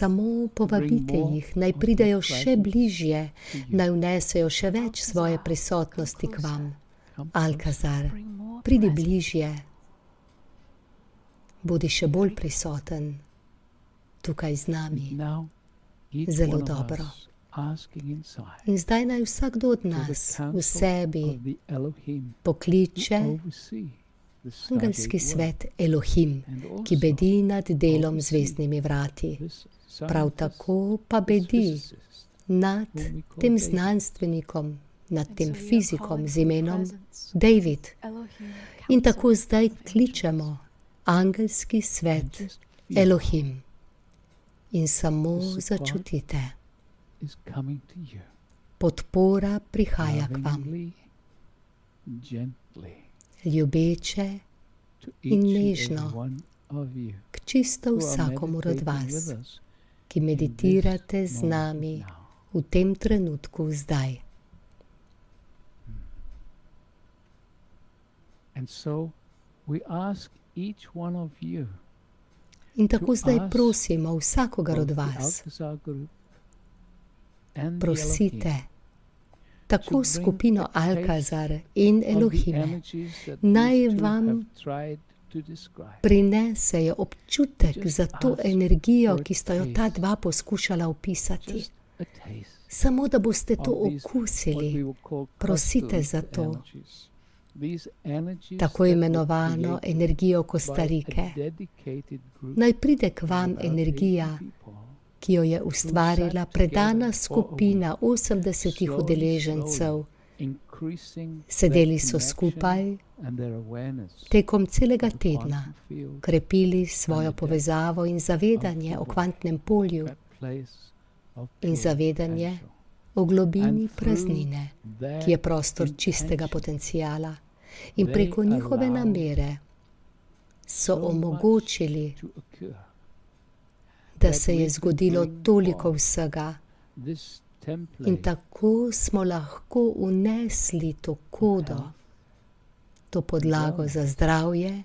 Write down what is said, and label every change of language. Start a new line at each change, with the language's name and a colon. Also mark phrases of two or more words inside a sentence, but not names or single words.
Slovenian: samo povabite jih, naj pridejo še bližje, naj vnesejo še več svoje prisotnosti k vam.
English: come Alcazar, Bring more
Slovenian: pridi
English: presence.
Slovenian: bližje, bodi še bolj prisoten tukaj z nami.
English: Now, each
Slovenian: Zelo
English: one of
Slovenian: dobro.
English: us asking inside
Slovenian: In zdaj naj vsakdo od
English: for the
Slovenian: nas v
English: counsel
Slovenian: sebi
English: of the Elohim
Slovenian: pokliče
English: who oversee the
Slovenian: angelski
English: Stargate
Slovenian: svet Elohim,
English: work, and
Slovenian: ki
English: also
Slovenian: bedi nad delom zvezdnimi vrati.
English: this
Slovenian: Prav
English: scientist,
Slovenian: tako pa
English: this
Slovenian: bedi
English: physicist,
Slovenian: nad
English: whom we call
Slovenian: tem
English: David.
Slovenian: znanstvenikom, nad
English: And
Slovenian: tem
English: so we are
Slovenian: fizikom
English: calling
Slovenian: z
English: for the
Slovenian: imenom
English: presence
Slovenian: David.
English: Elohim,
Slovenian: In
English: council
Slovenian: tako zdaj
English: of angels.
Slovenian: kličemo angelski
English: And
Slovenian: svet
English: just feel
Slovenian: Elohim. In samo
English: The support
Slovenian: začutite,
English: is coming to you.
Slovenian: podpora prihaja k vam,
English: Lovingly, gently,
Slovenian: ljubeče
English: to
Slovenian: in
English: each and
Slovenian: nežno
English: every one of you
Slovenian: k čisto
English: who are
Slovenian: vsakomur od
English: meditating
Slovenian: vas,
English: with us
Slovenian: ki
English: in this
Slovenian: meditirate z
English: moment
Slovenian: nami
English: now.
Slovenian: v tem trenutku zdaj.
English: And so we ask each one of you,
Slovenian: In tako
English: To
Slovenian: zdaj
English: ask
Slovenian: prosimo vsakogar od
English: both the
Slovenian: vas,
English: Alcazar group and the
Slovenian: prosite
English: Elohim,
Slovenian: tako
English: to bring
Slovenian: skupino
English: a taste
Slovenian: Alcazar in
English: of the
Slovenian: Elohime,
English: energies that
Slovenian: naj
English: these two
Slovenian: vam
English: have tried to describe.
Slovenian: prinesejo občutek
English: Just
Slovenian: za to
English: ask
Slovenian: energijo,
English: for a
Slovenian: ki sta jo ta
English: taste.
Slovenian: dva poskušala opisati.
English: Just a taste
Slovenian: Samo da boste to
English: of these, what we
Slovenian: okusili,
English: will call
Slovenian: prosite
English: Costa
Slovenian: za
English: Rica
Slovenian: to,
English: energies. These energies
Slovenian: tako
English: that were
Slovenian: imenovano
English: created
Slovenian: energijo
English: by a
Slovenian: Kostarike.
English: dedicated group
Slovenian: Naj pride k
English: of
Slovenian: vam
English: about
Slovenian: energija,
English: 80 people
Slovenian: ki jo je ustvarila predana skupina 80
English: slowly,
Slovenian: udeležencev.
English: increasing
Slovenian: Sedeli
English: their
Slovenian: so
English: connection
Slovenian: skupaj
English: and their awareness
Slovenian: tekom celega
English: of the
Slovenian: tedna,
English: quantum field,
Slovenian: krepili svojo povezavo in zavedanje o kvantnem polju,
English: that place of
Slovenian: in
English: pure
Slovenian: zavedanje
English: potential.
Slovenian: o globini
English: And through
Slovenian: praznine,
English: their
Slovenian: ki je prostor čistega
English: intention,
Slovenian: potencijala. In
English: they
Slovenian: preko njihove
English: allow
Slovenian: namere so
English: so much
Slovenian: omogočili,
English: to occur.
Slovenian: da
English: that
Slovenian: se
English: we
Slovenian: je
English: could
Slovenian: zgodilo
English: bring
Slovenian: toliko
English: forth
Slovenian: vsega.
English: This
Slovenian: In
English: template
Slovenian: tako smo lahko unesli to
English: of
Slovenian: kodo,
English: health
Slovenian: to podlago za zdravje